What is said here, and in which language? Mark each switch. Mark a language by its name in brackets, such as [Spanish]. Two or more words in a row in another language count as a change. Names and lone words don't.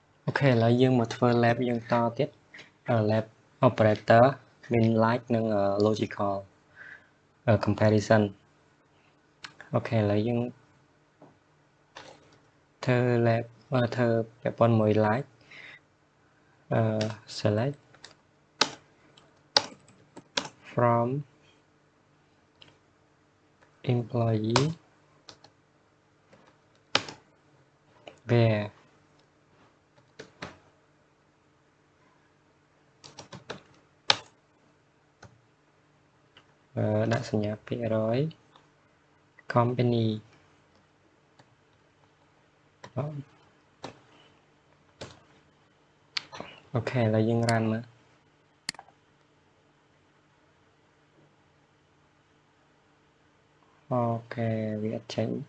[Khmer] ឥឡូវយើងមកធ្វើ lab យើងតទៀត [English] lab operator [Khmer] មាន like និង [English] logical comparison [Khmer] អូខេឥឡូវយើងធ្វើ lab ធ្វើពាក់ព័ន្ធមួយ like [English] select from employee where [Khmer] ដាក់សញ្ញាពាក្យរយ [English] company [Khmer] អូខេឥឡូវយើង run មើលអូខេវាអត់ចេញ